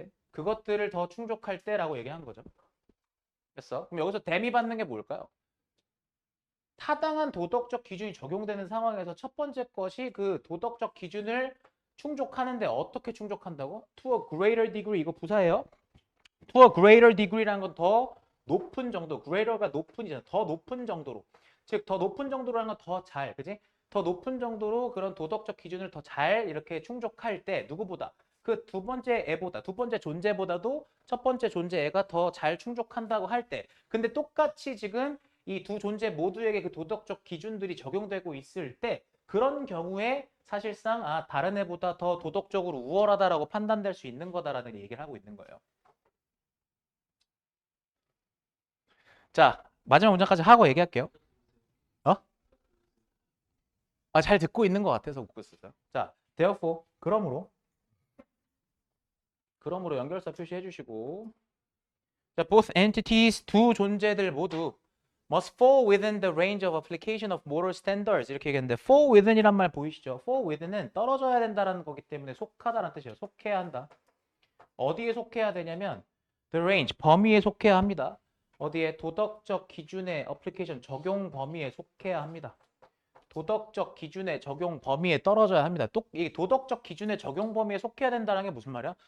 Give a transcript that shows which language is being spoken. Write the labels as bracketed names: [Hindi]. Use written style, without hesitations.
[Korean] 그것들을 더 충족할 때라고 얘기한 거죠. 됐어? 그럼 여기서 대미 받는 게 뭘까요? 타당한 도덕적 기준이 적용되는 상황에서 첫 번째 것이 그 도덕적 기준을 충족하는데 어떻게 충족한다고? [English] To a greater degree [Korean] 이거 부사예요. [English] To a greater degree [Korean] 라는 건 더 높은 정도. greater가 높은이잖아. 더 높은 정도로. 즉 더 높은 정도라는 건 더 잘, 그지? 더 높은 정도로 그런 도덕적 기준을 더 잘 이렇게 충족할 때 누구보다 그 두 번째 존재보다도 첫 번째 존재 애가 더 잘 충족한다고 할 때 근데 똑같이 지금 이 두 존재 모두에게 그 도덕적 기준들이 적용되고 있을 때 그런 경우에 사실상 다른 애보다 더 도덕적으로 우월하다라고 판단될 수 있는 거다라는 얘기를 하고 있는 거예요. 자, 마지막 문장까지 하고 얘기할게요. 어? 잘 듣고 있는 것 같아서 웃고 있었어요. 자, therefore, 그러므로 연결사 표시해 주시고 자, both entities, 두 존재들 모두 [English] must fall within the range of application of moral standards [Korean] 이렇게 얘기했는데 fall within이란 말 보이시죠? fall within은 떨어져야 된다라는 거기 때문에 속하다라는 뜻이에요. 속해야 한다. 어디에 속해야 되냐면 the range, 범위에 속해야 합니다. 어디에? 도덕적 기준의 application, 적용 범위에 속해야 합니다. 도덕적 기준의 적용 범위에 떨어져야 합니다. 이 도덕적 기준의 적용 범위에 속해야 된다는 게 무슨 말이야?